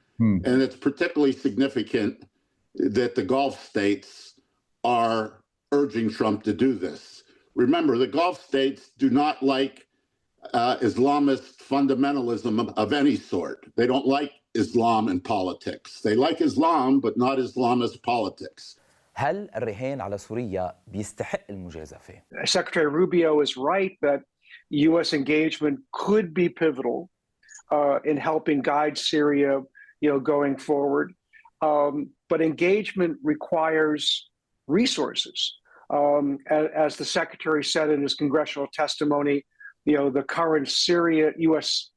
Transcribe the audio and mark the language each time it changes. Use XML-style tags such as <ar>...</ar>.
<en>And it's particularly significant that the Gulf states are urging Trump to do this. Remember, the Gulf states do not like Islamist fundamentalism of any sort. They don't like Islam in politics. They like Islam, but not Islamist politics.</en> <ar>هل الرهان على سوريا بيستحق المجازفة؟</ar> <en>Secretary Rubio is right that U.S. engagement could be pivotal in helping guide Syria, going forward. But engagement requires resources. As the Secretary said in his congressional testimony, the current U.S.</en>